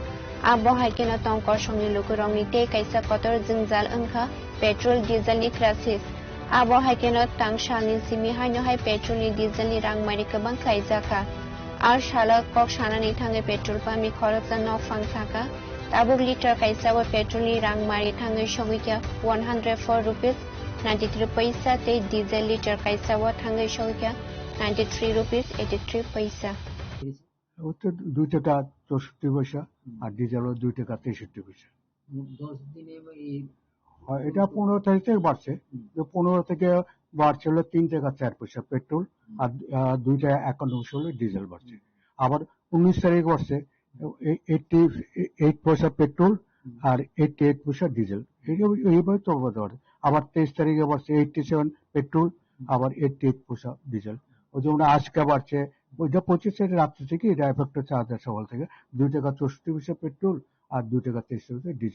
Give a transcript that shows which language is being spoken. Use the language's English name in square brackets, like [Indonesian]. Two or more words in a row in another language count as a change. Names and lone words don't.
[Kok Borok] abo haikena tongkor songni lukurongi te kaisa kotor jingjal angkha petrol diesel ni crisis abo haikena tangshani simi haino hai petrol ni diesel ni rangmari kabang khaijaka ar shala kok shanani thange petrol pami khoroksa no fangsaka tabuk liter kaisa bo petrol ni rangmari thange shogika 104 rupees 93 paisa te diesel liter kaisa wa thangai shogika 93 rupees 83 paisa [Bangla] ওতে 2 টাকা 64 পয়সা আর ডিজেল 2 টাকা 63 পয়সা 10 দিনে হয় এটা 15 তারিখ থেকে বাড়ছে 15 থেকে বাড়ছে হলো 3 টাকা 4 পয়সা পেট্রোল আর 2 টাকা 51 পয়সা হলো ডিজেল বাড়ছে আবার 19 তারিখ বাড়ছে 88 পয়সা পেট্রোল আর 88 পয়সা ডিজেল এইভাবে চলবে ধরে আবার 23 তারিখে বাড়ছে 87 পেট্রোল আবার 88 পয়সা ডিজেল ওই যেমন আজকে বাড়ছে ওইটা 25 তারিখ রাত্রি থেকে এটা এফেক্ট হচ্ছে আজ সকাল থেকে 2 টাকা 64 পয়সা পেট্রোল আর 2 টাকা 23 পয়সা ডিজেল